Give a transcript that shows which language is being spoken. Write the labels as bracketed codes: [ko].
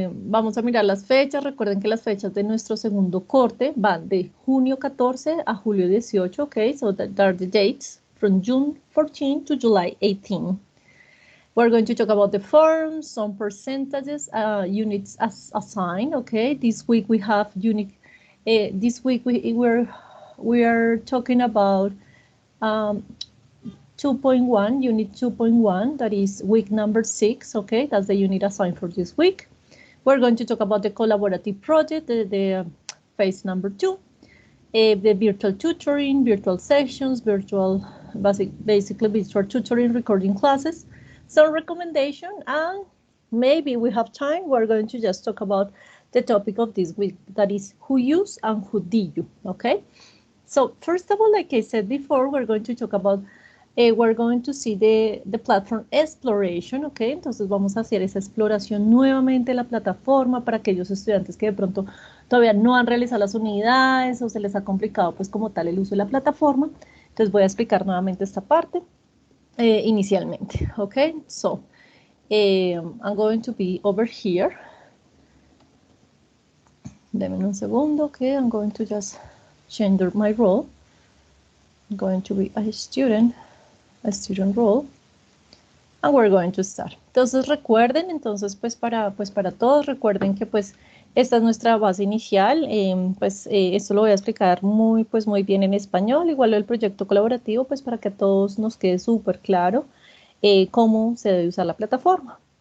[es] Vamos a mirar las fechas. Recuerden que las fechas de nuestro segundo corte van de junio 14 a julio 18, okay? [en] So that are the dates from June 14 to July 18. We're going to talk about the forms, some percentages, units as assigned, okay? This week we have unit, this week we are talking about 2.1, unit 2.1, that is week number 6, okay? That's the unit assigned for this week. We're going to talk about the collaborative project, the phase number 2, the virtual tutoring, virtual sessions, basically virtual tutoring, recording classes, some recommendation, and maybe we have time, we're going to just talk about the topic of this week, that is who used and who did you, okay? So first of all, like I said before, we're going to talk about we're going to see the platform exploration, okay? [es] Entonces vamos a hacer esa exploración nuevamente de la plataforma para aquellos estudiantes que de pronto todavía no han realizado las unidades o se les ha complicado pues como tal el uso de la plataforma. Entonces voy a explicar nuevamente esta parte inicialmente, okay? [en] So I'm going to be over here [es] Denme un segundo, [en] okay, I'm going to just change my role. I'm going to be a student role. And we're going to start. [es] Entonces recuerden, entonces pues para todos, recuerden que pues esta es nuestra base inicial. Esto lo voy a explicar muy bien en español, igual el proyecto colaborativo, pues para que a todos nos quede súper claro cómo se debe usar la plataforma.